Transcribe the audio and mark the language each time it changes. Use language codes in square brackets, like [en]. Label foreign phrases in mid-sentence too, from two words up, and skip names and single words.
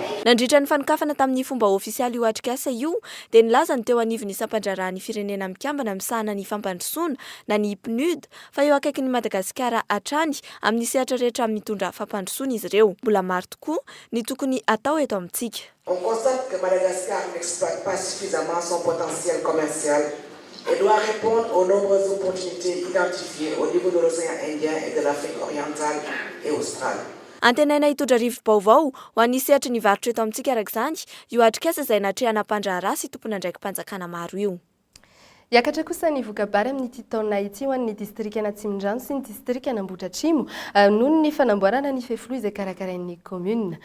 [mg] Nandritra ny fanokafana tamin'ny fomba ofisialy io atrikasa io dia nilaza ny teo anivon'ny isam-pandraharahan'ny firenena mikambana misahana ny fampandrosoana na ny PNUD fa eo akaikin'ny Madagasikara hatrany amin'ny sehatra rehetra mitondra fampandrosoana izy ireo. Mbola maro tokoa ny tokony atao eto amintsika. [fr] On constate que Madagascar n'exploite pas suffisamment son potentiel commercial et doit répondre aux nombreuses opportunités identifiées au niveau de l'océan Indien et de l'Afrique orientale et australe. [mg] Antenaina hitondra rivo vaovao ho an'ny sehatra ny varotra eto amintsika arak'izany io atrikasa izay natrehana mpandraharaha sy tompona ndraiky mpanjakana maro io. Yakatra kosa ny vokabary amin'ity taona ity ho an'ny distrika Antsimondrano sy ny distrika Anambohidratrimo noho ny fanamboarana ny fefilo izay karakarain'ny commune.